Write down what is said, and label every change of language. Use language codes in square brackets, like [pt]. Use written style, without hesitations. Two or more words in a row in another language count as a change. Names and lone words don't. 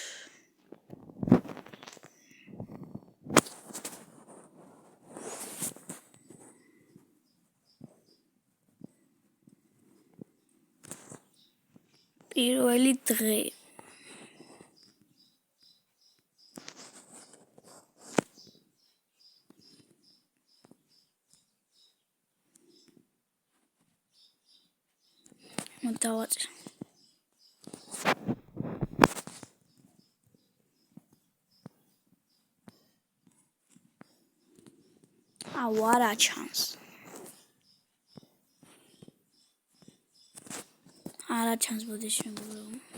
[ka] პირველი დღე დავაწერე [en] what a chance [ka] არა ჩანს ბოდიში მეგობრებო